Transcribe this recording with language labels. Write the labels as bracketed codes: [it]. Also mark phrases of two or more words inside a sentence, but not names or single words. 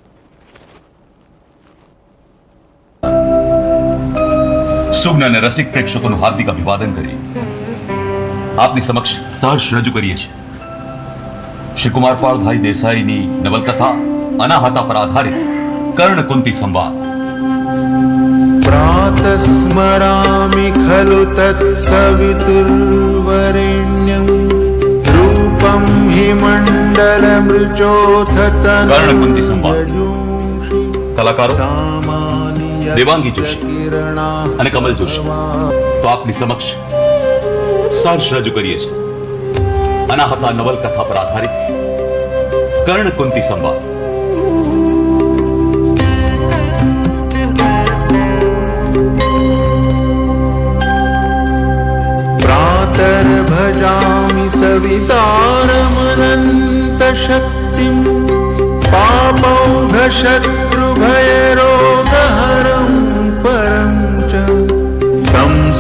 [gu] સુગ્ન અને રસિક પ્રેક્ષકોનું હાર્દિક અભિવાદન કરી આપની સમક્ષ સહર્ષ રજૂ કરીએ છીએ શ્રી કુમારપાળભાઈ દેસાઈની નવલકથા અનાહતા પર આધારિત કર્ણ કુંતી સંવાદ. [sa] प्रातस्मरामि खलु तत्सवितुर्वरेण्यं रूपं हि मण्डलमृचोऽथ [gu] કર્ણકુંતી સંવાદ. કલાકારો દેવાંગી જોશી અને કમલ જોશી. તો આપની સમક્ષ સહર્ષ રજૂ કરીએ છીએ અનાહતા નવલકથા પર આધારિત કર્ણ કુંતી સંવાદ. [sa] भजामि सवितारमनन्तशक्तिं पापौघशत्रुभयरोगहरं परं च तं